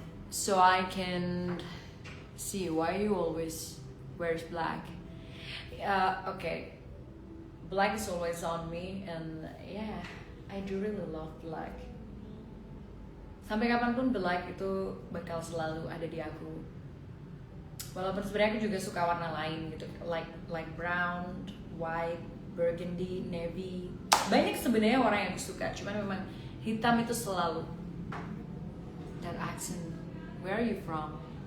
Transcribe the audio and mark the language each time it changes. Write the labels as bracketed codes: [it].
[en] So I can see why you always wears black. Okay, black is always on me and yeah, I do really love black. [id] Sampai kapanpun black itu bakal selalu ada di aku. Walaupun sebenarnya aku juga suka warna lain gitu, [en] like brown, white, burgundy, navy. [id] Banyak sebenarnya warna yang aku suka, cuman memang hitam itu selalu. [en] That accent, where are you from?